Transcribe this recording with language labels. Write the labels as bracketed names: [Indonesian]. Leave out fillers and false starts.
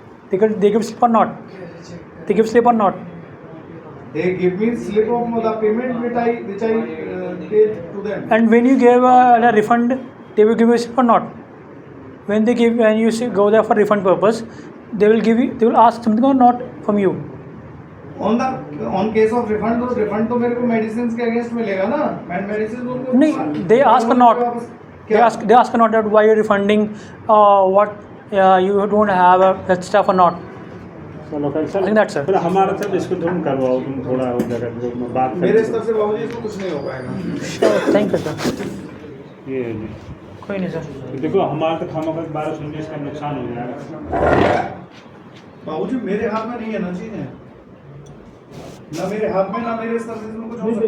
[English] They give slip or not? They give slip or not? They give me slip of the payment which I paid to them. And when you gave a refund, they will give you slip or not? When you go there for refund purpose, they will ask something or not from you. On case of refund [Hindi] तो मेरे को medicines के against मिलेगा ना, मैं medicines उनको [English] नहीं, they ask or not. They ask or not that why you are refunding, what you don't have that stuff or not. [Hindi] चलो खैर [English] I think that's it. [Hindi] फिर हमारा सर इसको तुम करवाओ, तुम थोड़ा हो जाएगा तो बात मेरे स्तर से बाबूजी इसको कुछ नहीं हो पाएगा। [English] Thank you, sir. [Hindi] ये है जी। कोई नहीं सर। देखो हमारा तो खामा 1219 का नुकसान हो जाएगा। बाबूजी मेरे हाथ में नहीं है ना चीजें, ना मेरे हाथ में ना मेरे स्तर से इसमें कुछ हो सकता